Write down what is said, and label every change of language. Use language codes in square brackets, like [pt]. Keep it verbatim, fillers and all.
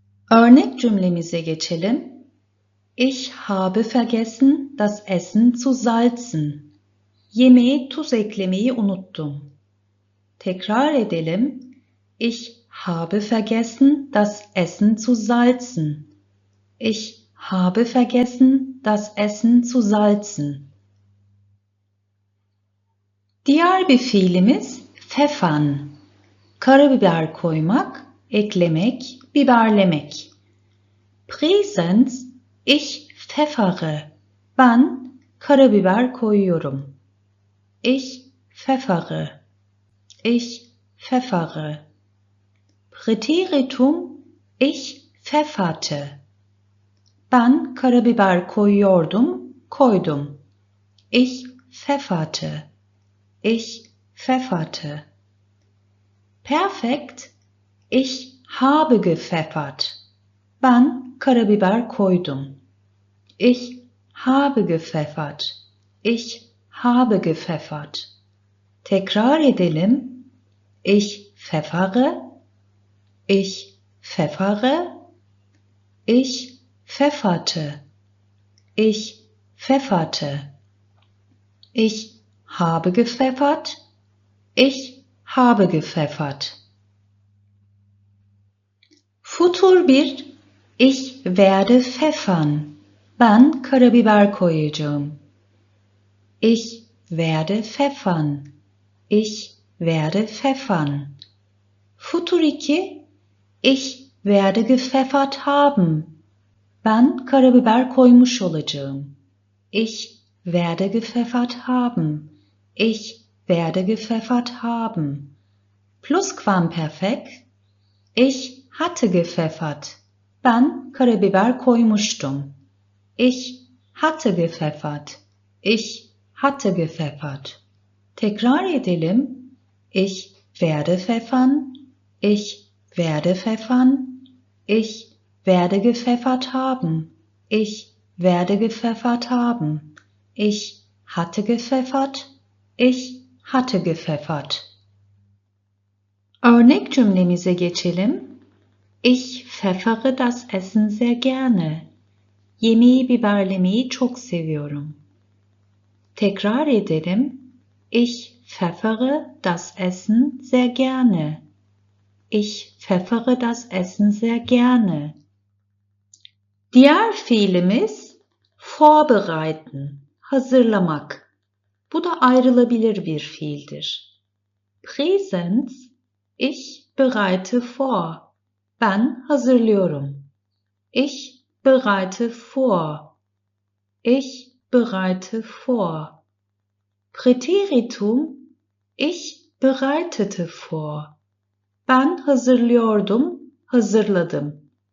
[tr] Örnek cümlemize geçelim. [de] Ich habe vergessen, das Essen zu salzen. [tr] Yemeğe tuz eklemeyi unuttum. Tekrar edelim. [de] Ich habe vergessen, das Essen zu salzen. Ich habe vergessen, das Essen zu salzen. [tr] Diğer bir fiilimiz pfeffern. Karabiber koymak, eklemek, biberlemek. [de] Präsens, ich pfeffere. [tr] Ben karabiber koyuyorum. [de] Ich pfeffere. Ich pfeffere. Präteritum, ich pfefferte. [tr] Ben karabiber koyuyordum, koydum. [de] Ich pfefferte. Ich pfefferte. Perfekt, ich habe gepfeffert. [tr] Ben karabiber koydum. [de] Ich habe gepfeffert. Ich habe gepfeffert. [tr] Tekrar edelim. [de] Ich pfeffere. Ich pfeffere. Ich pfefferte. Ich pfefferte. Ich habe gepfeffert. Ich habe gepfeffert. Futur bir, ich werde pfeffern. [tr] Ben karabiber koyacağım. [de] Ich werde pfeffern. Ich werde pfeffern. Futur iki, ich werde gepfeffert haben. [tr] Ben karabiber koymuş olacağım. [de] Ich werde gepfeffert haben. Ich werde gepfeffert haben. Plusquamperfekt, ich hatte gepfeffert. [tr] Ben karabiber koymuştum. [de] Ich hatte gepfeffert. Ich hatte gepfeffert. [tr] Tekrar edelim. [de] Ich werde pfeffern. Ich werde pfeffern. Ich werde gepfeffert haben. Ich werde gepfeffert haben. Ich hatte gepfeffert. Ich hatte gepfeffert. [tr] Örnek cümlemize geçelim. [de] Ich pfeffere das Essen sehr gerne. [tr] Yemeği biberlemeyi çok seviyorum. Tekrar edelim. [de] Ich pfeffere das Essen sehr gerne. Ich pfeffere das Essen sehr gerne. [tr] Diğer fiilimiz vorbereiten, hazırlamak. Bu da ayrılabilir bir fiildir. [de] Präsens, ich bereite vor. [tr] Ben hazırlıyorum. [de] Ich bereite vor. Ich bereite vor. Präteritum, ich bereitete vor. [tr] Ben hazırlıyordum, hazırladım.